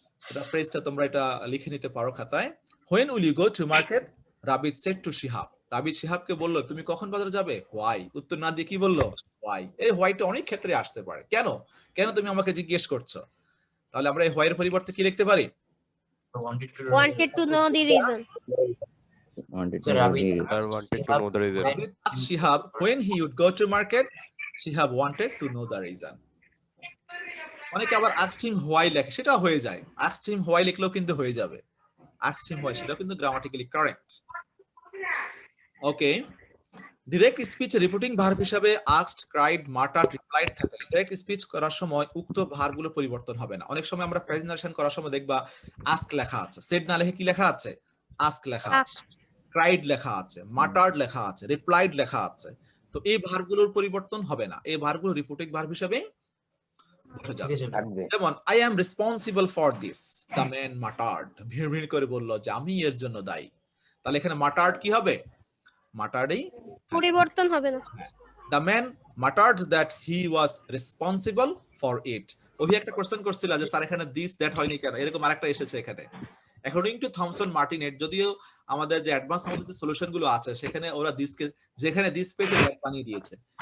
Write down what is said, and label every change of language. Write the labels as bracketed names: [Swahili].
[Bangla] এটা ফ্রেজটা তোমরা এটা লিখে নিতে পারো খাতায়। [English] when will you go to market, Rabid said to Shihab, [Bangla] Rabid শিহাবকে বললো তুমি কখন বাজারে যাবে? হোয়াই। উত্তর না দিয়ে কি বললো? হোয়াই। এই হোয়াইটা অনেক ক্ষেত্রে আসতে পারে। কেন কেন তুমি আমাকে জিজ্ঞেস করছো? তাহলে আমরা এই হোয়াইয়ের পরিবর্তে কি লিখতে পারি? [English] Wanted to know the reason. Sir, wanted to know the reason. Rabid asked Shihab when he would go to market. Shihab wanted to know the reason. [Bangla] অনেকে আবার [English] asked him why [Bangla] লেখে, সেটা হয়ে যায়। asked him why লিখলেও কিন্তু হয়ে যাবে। asked him why, সেটাও কিন্তু গ্রামাটিক্যালি কারেক্ট। ওকে, ডিরেক্ট স্পিচ রিপোর্টিং ভার্ব হিসাবে asked, cried, muttered, replied থাকে। ডিরেক্ট স্পিচ করার সময় উক্ত ভার্বগুলো পরিবর্তন হবে না। অনেক সময় আমরা প্রেজেন্টেশন করার সময় দেখবা ask লেখা আছে, said না লিখে কি লেখা আছে? ask লেখা আছে, cried লেখা আছে, muttered লেখা আছে, replied লেখা আছে। তো এই ভার্বগুলোর পরিবর্তন হবে না, এই ভার্বগুলো রিপোর্টিং ভার্ব হিসেবে বসে যাবে। [English] যেমন I am responsible for this, the man muttered, [Bangla] ভিড় করে বলল যে আমি এর জন্য দায়ী। তাহলে এখানে muttered কি হবে? [English] muttered-ই [Bangla] পরিবর্তন হবে না। [English] the man muttered that he was responsible for it। [Bangla] ওই একটা কোশ্চেন করছিল যে স্যার এখানে this that হয়নি কেন, এরকম আরেকটা এসেছে এখানে। অ্যাকর্ডিং টু থমসন মার্টিনেট, যদিও আমাদের যে অ্যাডভান্স আমাদের যে সলিউশন গুলো আছে সেখানে ওরা দিসকে যেখানে দিস পেয়েছে দ্যাট বানিয়ে দিয়েছে।